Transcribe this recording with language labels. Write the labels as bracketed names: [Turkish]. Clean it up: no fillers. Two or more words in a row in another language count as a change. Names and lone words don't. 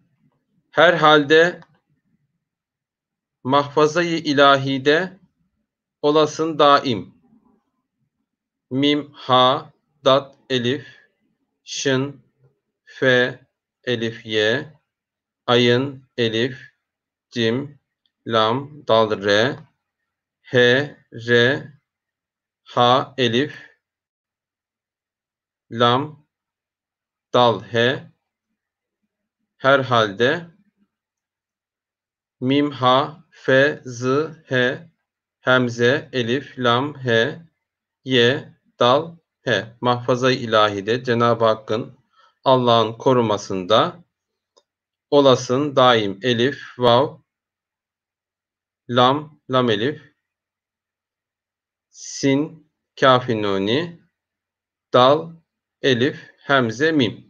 [Turkish] Herhalde mahfazayı ilahide olasın daim. Mim, ha, dat, elif, şın, fe, elif, ye, ayın, elif, cim, lam, dal, re, he, re, ha, elif, lam, dal, he, herhalde, mim, ha, fe, zı, he, hemze, elif, lam, he, ye, dal, he. Mahfaza-i ilahide Cenab-ı Hakk'ın, Allah'ın korumasında olasın daim. Elif, vav, lam, lam elif, sin, kâf-i nûni, dal, elif, hemze, mim.